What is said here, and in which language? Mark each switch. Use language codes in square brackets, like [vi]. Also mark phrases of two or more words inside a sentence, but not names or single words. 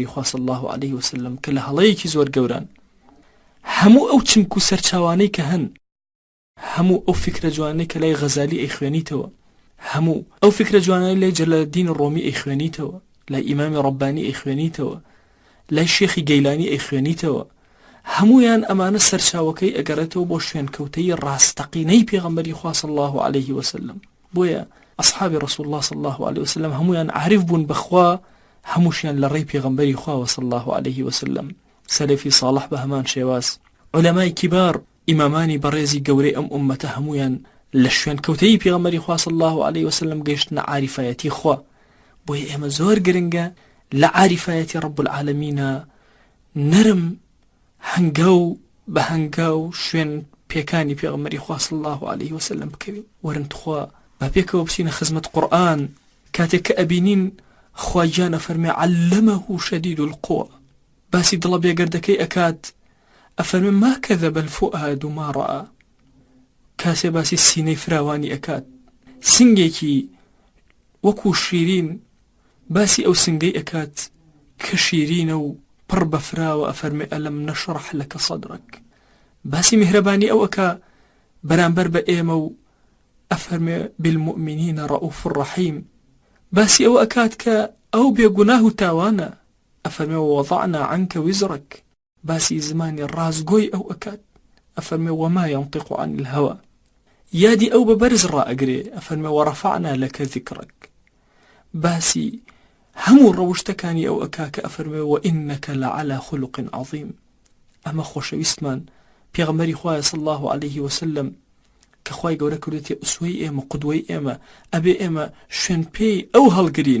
[ckb] خوا [ar] صلی الله علیه وسلم، [ckb] کە لە هەڵەیەکی زۆر گەوران هەموو ئەو چنک و سەرچاوانەی کە هەن، هەموو ئەو فکرە جوانەی کە لای غەزالی ئەیخوێنیتەوە، هەموو ئەو فکرە جوانەی لای جەلالەدین ڕۆمی ئەیخوێنیتەوە، لای ئیمامی ڕەبانی ئەیخوێنیتەوە، لای شێخی گەیلانی ئەیخوێنیتەوە، هەمویان ئەمانە سەرچاوەکەی ئەگەڕێتەوە بۆ شوێنکەوتەی ڕاستەقینەی پێغەمبەری خوا [ar] صلی الله علیه وسلم. [ckb] بۆیە [ar] أصحاب رسول الله صلى الله عليه وسلم [ckb] همویان عارف بون بخوا، هموشیان لڕێی پێغەمبەری خوا [ar] صلى الله عليه وسلم. سەلەفی صالح [ckb] بە هەمان شێواز، [ar] علەمای کیبار، [ckb] ئیمامانی بەڕێزی گەورەی ئەم ئومەتە هەمویان لە شوێنکەوتەی پێغەمبەری خوا [ar] صلى الله عليه وسلم [ckb] گەیشتنە عاریفایەتی خوا. بۆیە ئێمە زۆر گرنگە لە عاریفایەتی [ar] ڕەب العالەمینە [ckb] نەرم هەنگاو بە هەنگاو شوێن پێکانی پێغەمبەری خوا [ar] صلى الله عليه وسلم [ckb] بکەوین. وەرن تخوا با پێکەوە بچینە خزمەت قورئان، کاتێک کە ئەبینین خوای گیانە فەرمێ [ar] عەلەمەهو شەدید القووە، [ckb] باسی دڵە بێگەردەکەی ئەکات، ئەفەرمێ [ar] ما کەذەبە الفؤاد ما [ckb] ڕەئا، کاسێ باسی سینەی فراوانی ئەکات، سنگێکی وەکو شیرین باسی ئەو سنگەی ئەکات کە شیرینە و پڕ بەفراوە، ئەفەرمێ [ar] ئەلەم نەشڕح لەکە سەدرەک، [ckb] باسی میهرەبانی ئەو ئەکا بەرامبەر بە ئێمە و ئەفەرمێ بالمؤمنین [ar] ڕەئوف ڕەحیم، [ckb] باسی ئەو ئەکات کە ئەو بێگوناه و تاوانە، ئەفەرمێ [ar] ووەضەعنا عنکە ویزرەک، [ckb] باسی زمانی ڕازگۆی ئەو ئەکات، ئەفەرمێ [ar] وەما ينطق عن الهوى، [ckb] یادی ئەو بە بەرز ڕائەگرێ، ئەفەرمێ [ar] وەڕەفەعنا لەکە ذیکرەک، [ckb] باسی هەموو ڕەوشتەکانی ئەو ئەکا کە ئەفەرمێ [ar] وئینەکە لەعەلا خولق عەظیم. [ckb] ئەمە خۆشەویستمان پێغەمبەری خوایە [ar] صلی الله علیه وسلم [ckb] کە خوای گەورە کردوێتە ئوسوەی ئێمە، قودوەی ئێمە، ئەبێ ئێمە شوێن پێی ئەو هەڵگرین.